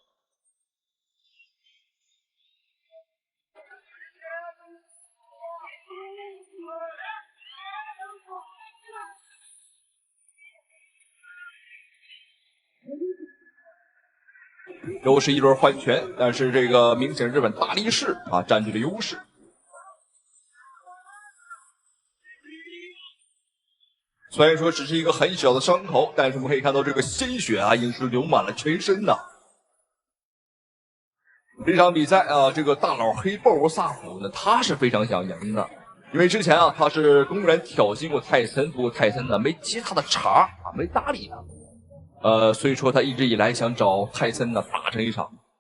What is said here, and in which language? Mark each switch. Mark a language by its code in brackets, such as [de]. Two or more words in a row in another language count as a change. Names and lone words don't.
[zh] 又是一轮换拳，但是这个明显日本大力士啊占据了优勢。虽然说只是一个很小的傷口，但是我們可以看到這個鮮血啊已經是流滿了全身吶。這場比賽啊，這個大佬黑鮑勃薩普呢，他是非常想贏的，因為之前啊他是公然挑釁過泰森，不過泰森呢沒接他的茬啊，沒搭理他。所以說他一直以來想找泰森呢打成一場。